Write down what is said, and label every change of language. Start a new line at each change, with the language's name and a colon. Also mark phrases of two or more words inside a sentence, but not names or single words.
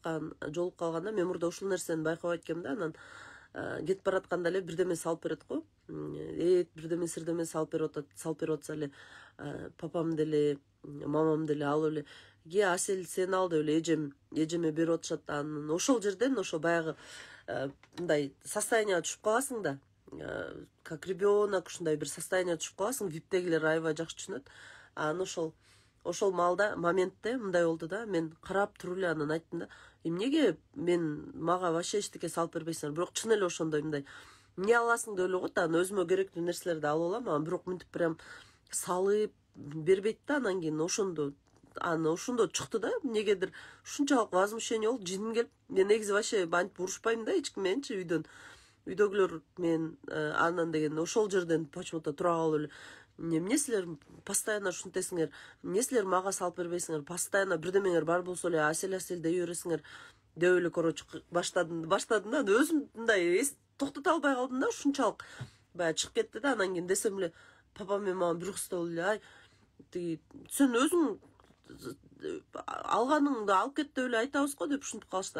Kyrgyz: Анан жолугуп калганда мен мурда ушул нерсени байкабайт экенмин да. Анан кетип баратканда эле бирдеме салып берет го. Бирдеме сирдеме салып берип атса эле папам деле, мамам деле алып эле, Асель сен ал деп эле эжеме берип атышат. Анан ошол жерден ошо баягы мындай состоянияга түшүп каласың да.
Russian: Как ребенок
Kyrgyz: ушундай бир состоянияга түшүп каласың. Виптегилер аябай жакшы түшүнөт. Анан ошол моментте мындай болду да. Мен карап туруп эле анан айттым да, эмнеге мага вообще эчтеке салып бербейсиңер? Бирок чын эле ошондой мындай эмне аласың деп эле коет. Анан өзүмө керектүү нерселерди алып алам. Анан бирок мынтип прям салып бербейт да. Анан кийин ошондо чыкты да. Эмнегедир ушунчалык возмущение болду, жиним келип. Мен негизи вообще антип урушпайм да эч ким мененчи үйдөгүлөр менен. Анан деген ошол жерден почему-то тура калып эле, эмне силер постоянно ушинтесиңер, эмне силер мага салып бербейсиңер, постоянно бирдемеңер бар болсо эле Асель дей бересиңер деп эле, короче, баштадым да. Өзүм мындай токтото албай калдым да. Ушунчалык баягы чыгып кетти да. Анан кийин десем эле папам менен мамам бир кыстап эле, ай тиги сен өзүң алганыңды алып кет деп эле айтабыз го деп ушинтип калышты.